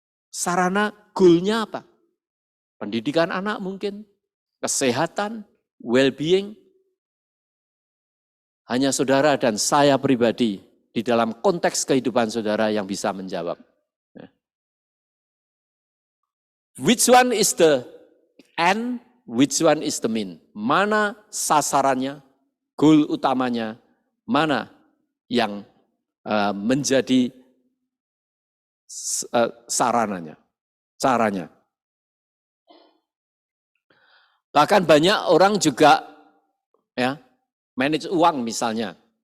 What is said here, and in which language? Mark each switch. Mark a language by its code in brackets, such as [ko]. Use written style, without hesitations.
[id] Sarana goalnya apa? Pendidikan anak mungkin, kesehatan, well-being. Hanya saudara dan saya pribadi di dalam konteks kehidupan saudara yang bisa menjawab. [en] Which one is the end, which one is the mean? [id] Mana sasarannya, goal utamanya, mana yang menjadi sarananya, caranya. Bahkan banyak orang juga ya manage uang misalnya.